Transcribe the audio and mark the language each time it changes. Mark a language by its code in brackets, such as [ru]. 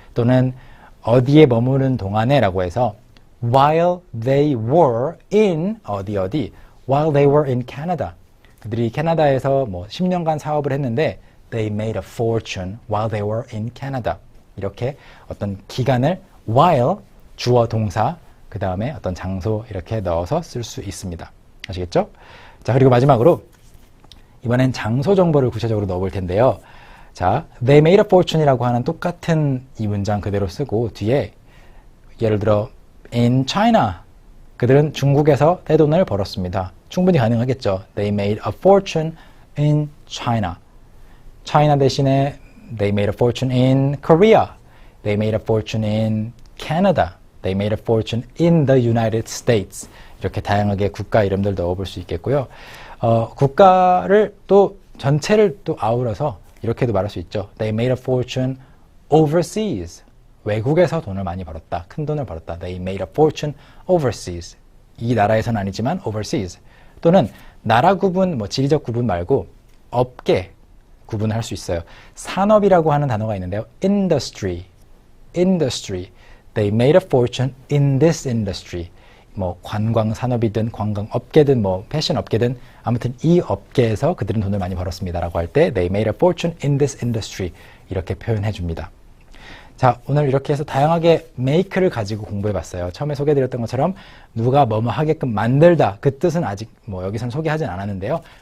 [ko] 또는 어디에 머무른 동안에라고 해서 while they were in 어디 [en] while they were in Canada [ko] 그들이 캐나다에서 뭐 10년간 사업을 했는데 [en] they made a fortune while they were in Canada [ko] 이렇게 어떤 기간을 while 주어 동사 그 다음에 어떤 장소 이렇게 넣어서 쓸 수 있습니다. 아시겠죠? 자, 그리고 마지막으로 이번엔 장소 정보를 구체적으로 넣어볼 텐데요. 자, [en] they made a fortune [ko] 이라고 하는 똑같은 이 문장 그대로 쓰고 뒤에 예를 들어 in China 그들은 중국에서 떼돈을 벌었습니다. 충분히 가능하겠죠. [en] They made a fortune in China. China 대신에 they made a fortune in Korea. They made a fortune in Canada. They made a fortune in the United States. [ko] 이렇게 다양하게 국가 이름들 넣어볼 수 있겠고요. 국가를 또 전체를 또 아우러서 이렇게도 말할 수 있죠. [en] They made a fortune overseas. [ko] 외국에서 돈을 많이 벌었다. 큰 돈을 벌었다. [en] They made a fortune overseas. [ko] 이 나라에서는 아니지만 overseas. 또는 나라 구분, 뭐 지리적 구분 말고 업계 구분할 수 있어요. 산업이라고 하는 단어가 있는데요. [en] industry. They made a fortune in this industry. [ko] 뭐 관광 산업이든 관광 업계든 뭐 패션 업계든 아무튼 이 업계에서 그들은 돈을 많이 벌었습니다라고 할 때 [en] they made a fortune in this industry [ko] 이렇게 표현해 줍니다. 자, 오늘 이렇게 해서 다양하게 make를 가지고 공부해 봤어요. 처음에 소개해드렸던 것처럼 누가 뭐뭐 하게끔 만들다 그 뜻은 아직 뭐 여기선 소개하진 않았는데요.